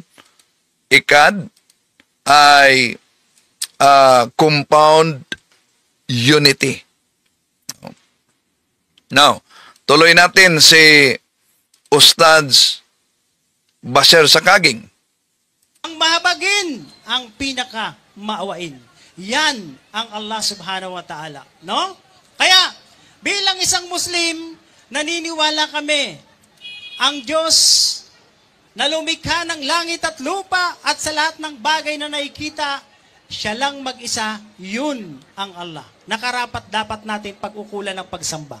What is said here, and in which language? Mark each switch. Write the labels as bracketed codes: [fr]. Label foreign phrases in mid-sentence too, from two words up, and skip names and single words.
[tl] Ikad ay [en] compound unity. [tl] Now, tuloy natin si Ustads Baser Sakaging. Ang mahabagin, ang pinaka maawain. Yan ang [ar] Allah subhanahu wa ta'ala. [tl] No? Kaya, bilang isang Muslim, naniniwala kami, ang Diyos na lumikha ng langit at lupa at sa lahat ng bagay na nakikita, siya lang mag-isa, yun ang Allah. Nakarapat dapat natin pag-ukulan ng pagsamba.